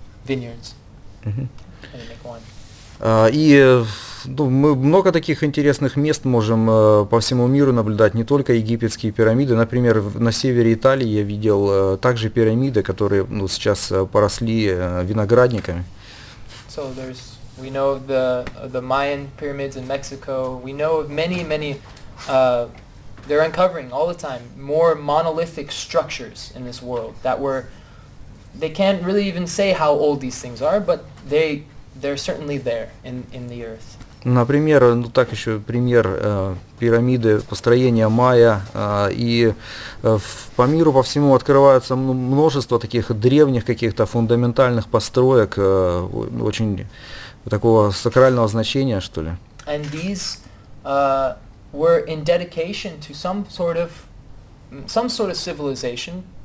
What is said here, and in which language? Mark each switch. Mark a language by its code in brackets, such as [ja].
[en] Vineyards. And they make wine. [ru] И мы много таких интересных мест можем по всему миру наблюдать, не только египетские пирамиды. Например, на севере Италии я видел также пирамиды, которые сейчас поросли виноградниками. [en] So we know the Mayan pyramids in Mexico. We know of many they're uncovering all the time more monolithic structures in this world that they can't really even say how old these things are, but they're certainly there in the earth. [ru] Например, еще пример пирамиды, построения майя, и по миру, по всему открываются множество таких древних каких-то фундаментальных построек, очень такого сакрального значения, что ли. [en] And these were in dedication to some sort of civilization.